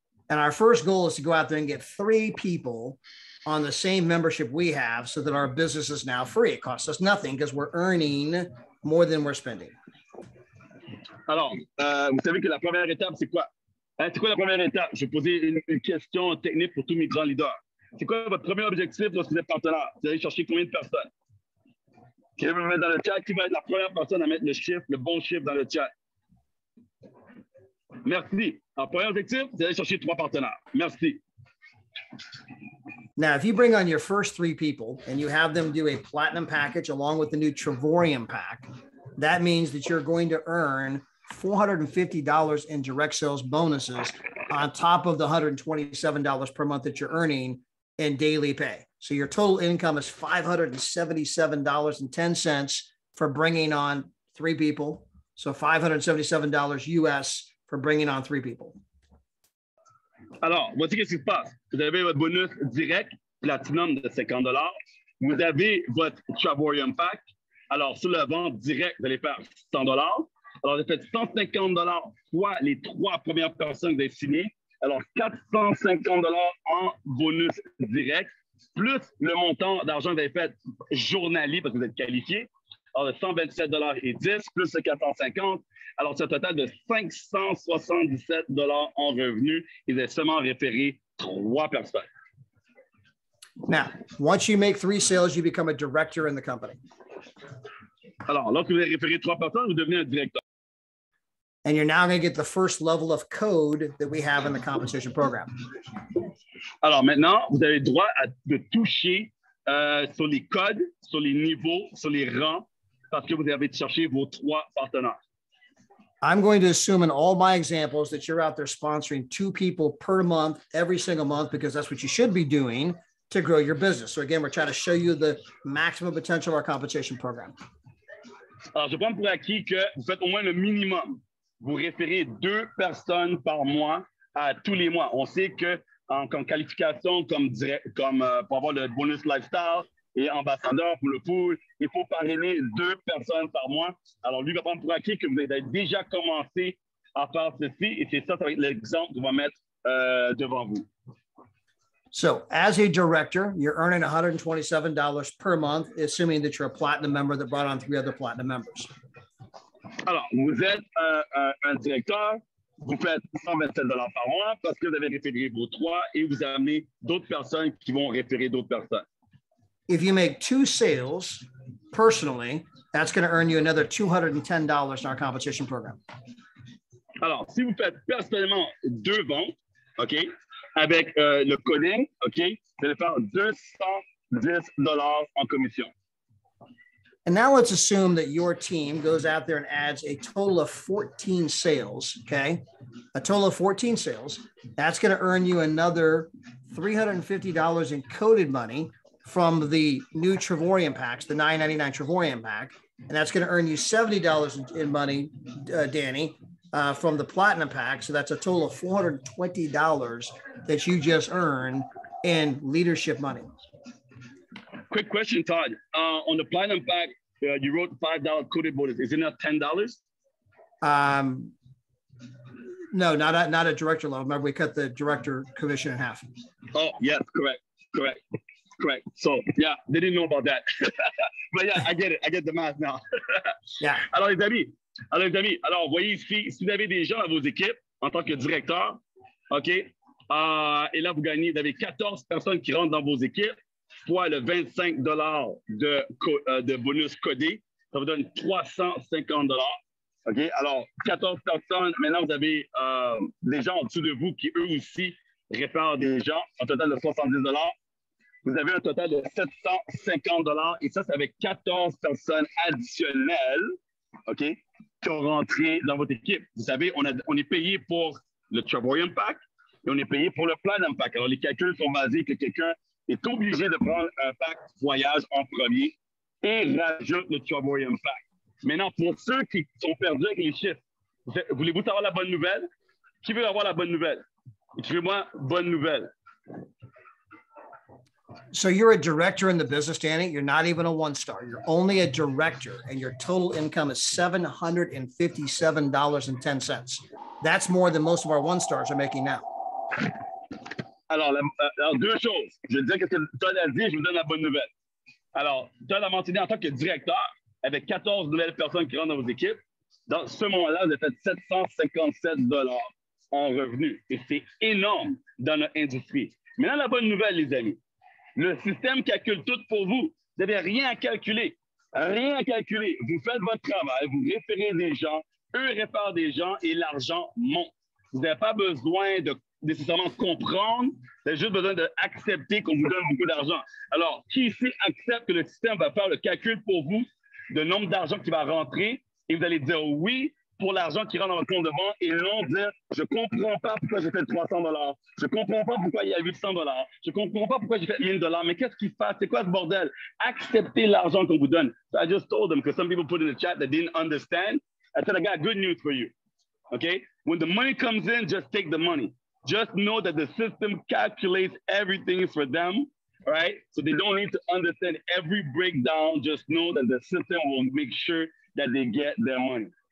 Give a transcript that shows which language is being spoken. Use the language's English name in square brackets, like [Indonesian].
[English] And our first goal is to go out there and get 3 people on the same membership we have so that our business is now free. It costs us nothing because we're earning more than we're spending. [French] Alors, vous savez que la première étape, c'est quoi? C'est quoi la première étape? Je vais poser une question technique pour tous mes grands leaders. C'est quoi votre premier objectif lorsque vous êtes partenaire? Vous allez chercher combien de personnes? Qui va me mettre dans le chat? Qui va être la première personne à mettre le bon chiffre dans le chat? Merci. Alors, premier objectif, vous allez chercher 3 partenaires. Merci. [English] Now, if you bring on your first 3 people and you have them do a platinum package along with the new Travarium pack, that means that you're going to earn $450 in direct sales bonuses on top of the $127 per month that you're earning in daily pay. So your total income is $577.10 for bringing on 3 people. So $577 US for bringing on 3 people. [French] Alors, voici ce qui se passe. Vous avez votre bonus direct, platinum de $50. Vous avez votre Travarium pack. Alors, sur la vente directe, vous allez faire $100. Alors, vous avez fait $150 fois les 3 premières personnes que vous avez signées. Alors, $450 en bonus direct, plus le montant d'argent que vous avez fait journalier parce que vous êtes qualifié. Alors, de $127,10 plus le 450. Alors, c'est un total de $577 en revenus. Et vous avez seulement référé 3 personnes. [English] Now, once you make 3 sales, you become a director in the company. [French] Alors, lorsque vous avez référé 3 personnes, vous devenez un directeur. [English] And you're now going to get the first level of code that we have in the compensation program. [French] Alors, maintenant, vous avez le droit de toucher sur les codes, sur les niveaux, sur les rangs, parce que vous avez cherché vos 3 partenaires. [English] I'm going to assume in all my examples that you're out there sponsoring 2 people per month, every single month, because that's what you should be doing to grow your business. So again, we're trying to show you the maximum potential of our compensation program. [French] Alors, je prends pour acquis que vous faites au moins le minimum. Vous référez 2 personnes par mois à tous les mois. On sait qu'en qualification, comme pour avoir le bonus lifestyle et ambassadeur pour le pool, il faut parrainer 2 personnes par mois. Alors, lui va prendre pour acquis que vous avez déjà commencé à faire ceci. Et c'est ça va être l'exemple qu'on va mettre devant vous. [English] So as a director, you're earning $127 per month, assuming that you're a platinum member that brought on 3 other platinum members. [French] Alors, vous êtes un directeur, vous faites $127 par mois parce que vous avez référé vos 3 et vous amenez d'autres personnes qui vont référer d'autres personnes. [English] If you make 2 sales personally, that's going to earn you another $210 in our competition program. [French] Alors, si vous faites personnellement 2 ventes, OK, avec le coding, OK, vous allez faire $210 en commission. [English] And now let's assume that your team goes out there and adds a total of 14 sales, okay? A total of 14 sales. That's going to earn you another $350 in coded money from the new Trevorian packs, the $9.99 Trevorian pack. And that's going to earn you $70 in money, Danny, from the Platinum pack. So that's a total of $420 that you just earned in leadership money. Quick question, Todd. On the Platinum pack, you wrote $5 coded bonus. Is it not $10? No, not at director level. Remember, we cut the director commission in half. Oh, yes, correct. So, yeah, they didn't know about that. But yeah, I get it. I get the math now. Yeah. [French] Alors, les amis, alors, voyez ici, si vous avez des gens dans vos équipes en tant que directeur, OK, et là, vous avez 14 personnes qui rentrent dans vos équipes, fois le $25 de bonus codé, ça vous donne $350. OK? Alors, 14 personnes. Maintenant, vous avez des gens en dessous de vous qui, eux aussi, réfèrent des gens, un total de $70. Vous avez un total de $750. Et ça, c'est avec 14 personnes additionnelles, OK, qui ont rentré dans votre équipe. Vous savez, on est payé pour le Trevorian Pack et on est payé pour le Platinum Pack. Alors, les calculs sont basés que quelqu'un est obligé de prendre un pack voyage en premier et rajoute le Trevorian Pack. Maintenant, pour ceux qui sont perdus avec les chiffres, voulez-vous savoir la bonne nouvelle? Qui veut avoir la bonne nouvelle? Écrivez-moi bonne nouvelle. [English] So you're a director in the business, Danny. You're not even a 1-star. You're only a director, and your total income is $757.10. That's more than most of our 1-stars are making now. [French] Alors, deux choses. Je vais dire ce que Todd a dit, je vous donne la bonne nouvelle. Alors, Todd a mentionné en tant que directeur, avec 14 nouvelles personnes qui rentrent dans vos équipes, dans ce moment-là, vous avez fait $757 en revenus. Et c'est énorme dans notre industrie. Maintenant, la bonne nouvelle, les amis. Le système calcule tout pour vous. Vous n'avez rien à calculer. Rien à calculer. Vous faites votre travail, vous référez des gens, eux réfèrent des gens et l'argent monte. Vous n'avez pas besoin de nécessairement comprendre, vous avez juste besoin d'accepter qu'on vous donne beaucoup d'argent. Alors, qui ici accepte que le système va faire le calcul pour vous, le nombre d'argent qui va rentrer, et vous allez dire oui pour l'argent qui rentre dans votre compte de banque et non dire je ne comprends pas pourquoi j'ai fait $300, je ne comprends pas pourquoi il y a $800, je ne comprends pas pourquoi j'ai fait $1000, mais qu'est-ce qui se passe? C'est quoi ce bordel? Acceptez l'argent qu'on vous donne. [English] So I just told them, because some people put in the chat that didn't understand. I said, I got good news for you. Okay? When the money comes in, just take the money. Just know that the system calculates everything for them, right? So they don't need to understand every breakdown. Just know that the system will make sure that they get their money.